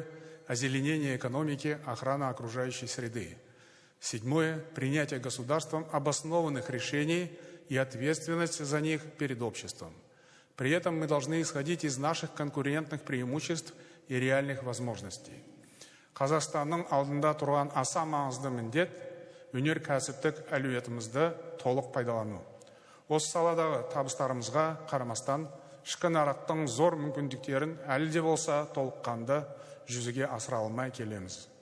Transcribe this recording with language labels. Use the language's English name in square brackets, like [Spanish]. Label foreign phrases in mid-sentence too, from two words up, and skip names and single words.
[Russian] Озеленение экономики, охрана окружающей среды. Седьмое. Принятие государством обоснованных решений и ответственность за них перед обществом. При этом мы должны исходить из наших конкурентных преимуществ и реальных возможностей. [Kazakh] Қазақстанның алдында тұрған аса маңызды міндет өнеркәсіптік әлеуетімізді толық пайдалану. Осы саладағы табыстарымызға қарамастан, ішкі нарықтың зор мүмкіндіктерін әлі де болса толыққанды жүзеге асыра алмай келеміз.